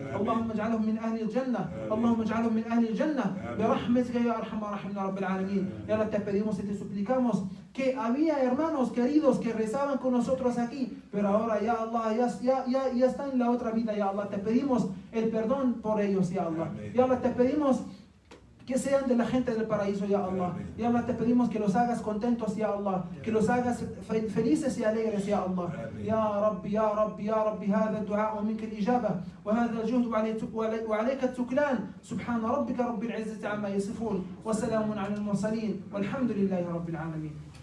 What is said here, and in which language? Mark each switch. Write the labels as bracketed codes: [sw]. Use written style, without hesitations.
[ar] اللهم اجعلهم من أهل الجنة اللهم اجعلهم من أهل الجنة برحمتك يا أرحم الراحمين رب العالمين يا رب [es] te pedimos y te suplicamos que había hermanos queridos que rezaban con nosotros aquí, pero ahora ya Allah, ya están en la otra vida, ya Allah, te pedimos el perdón por ellos, ya Allah. Ya Allah, te pedimos que sean de la gente del paraíso, ya Allah. Ya Allah, te pedimos que los hagas contentos, ya Allah, que los hagas felices y alegres, ya Allah. [ar] Ya Rabbi, ya Rabbi, ya Rabbi, هذا الدعاء ومنك الإجابة وهذا الجهد وعليك التكلان سبحان ربك رب العزة عما يصفون وسلام على المرسلين والحمد لله رب العالمين.